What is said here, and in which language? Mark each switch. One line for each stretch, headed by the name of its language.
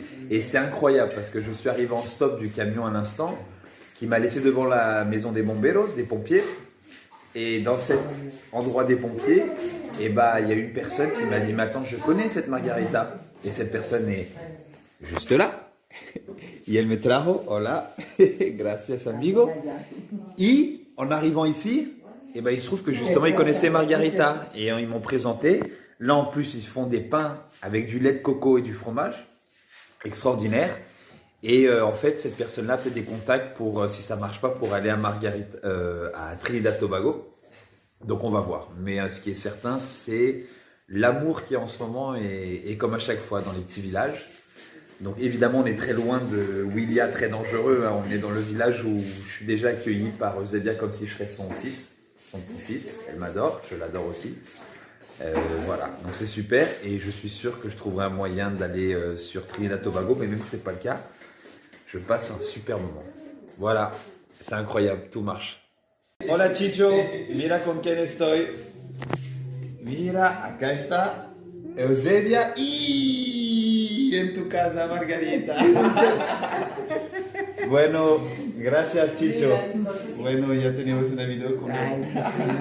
French: Et c'est incroyable parce que je suis arrivé en stop du camion à l'instant, qui m'a laissé devant la maison des bomberos, des pompiers. Et dans cet endroit des pompiers, il y a une personne qui m'a dit « Mais attends, je connais cette Margarita ». Et cette personne est juste là.
Spanish: Y
French: elle me
Spanish: trajo, hola, gracias amigo.
French: Et en arrivant ici, il se trouve que justement ils connaissaient Margarita. Et ils m'ont présenté. Là en plus, ils font des pains avec du lait de coco et du fromage. Extraordinaire. Et en fait, cette personne-là fait des contacts pour, si ça marche pas, pour aller à Trinidad Tobago. Donc on va voir. Mais ce qui est certain, c'est l'amour qu'il y a en ce moment et comme à chaque fois dans les petits villages. Donc évidemment, on est très loin de William, très dangereux. Hein. On est dans le village où je suis déjà accueilli par Eusebia comme si je serais son fils, son petit-fils. Elle m'adore, je l'adore aussi. Voilà, donc c'est super et je suis sûr que je trouverai un moyen d'aller sur Trinidad Tobago, mais même si ce n'est pas le cas, je passe un super moment. Voilà, c'est incroyable, tout marche.
Spanish: Hola Chicho, mira con quién estoy. Mira, acá está Eusebia y en tu casa Margarita. Bueno, gracias Chicho. Bueno, ya tenemos una videoconferencia.